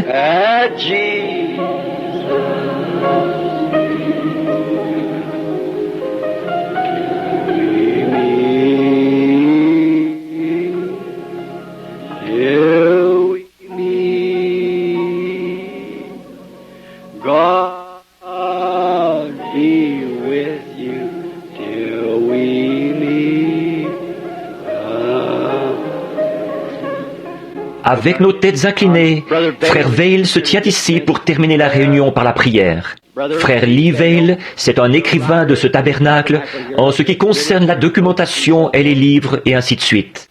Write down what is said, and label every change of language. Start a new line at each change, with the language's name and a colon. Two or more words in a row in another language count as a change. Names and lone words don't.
English: at Jesus. We meet, till we meet. God be with you till we meet.
French: Avec nos têtes inclinées, Frère Veil se tient ici pour terminer la réunion par la prière. Frère Lee Veil, c'est un écrivain de ce tabernacle en ce qui concerne la documentation et les livres et ainsi de suite.